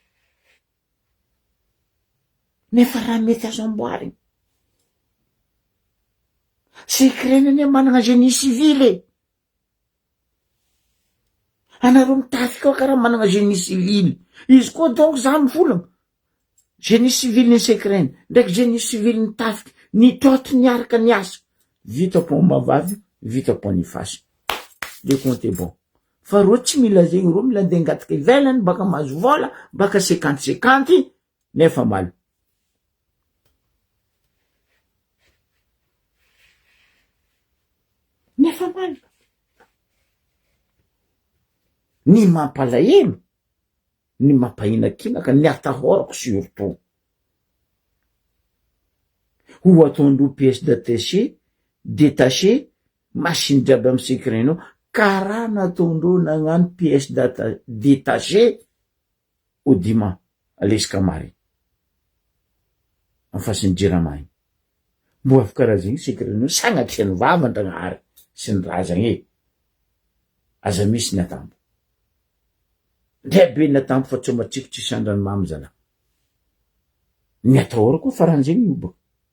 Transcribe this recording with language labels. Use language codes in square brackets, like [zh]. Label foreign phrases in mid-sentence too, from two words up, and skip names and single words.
[mg] nefa raha mety azo amboarigny sekrenany managna [fr] génie civil [mg] anareo mitafy koa karaha managna génie civil izy koa donc za mivolagna [fr] génie civil [mg] ny sekreny ndraiky [fr] génie civil [mg] ny tafiky ny toty niaraka ny asa vita pont mavavy vita pont ny fasy [fr] le compte est bon [mg] fa ro tsy mila zegny ro mila andeha ngataka ivelany baka mahazo vola baka 50 nefa maly nefa maly ny mampalahelo ny mampainakinaka ny atahorako surtout ho ataondro [fr] pièce détaché machine [mg] jiaby amy sekrenao karaha nataondro nagnano [fr] pièce détaché [mg] au dima alesika mary amy fasiny Jiramay mbo afaka karaha zegny sekrenao sagnatria ny vavan-dragnahary sy ny razagny aza misy ny atambo ndrabe ny atambo fa tsy matsiko tsisy andrany mamy zala ny atahorako faran'zegny io baka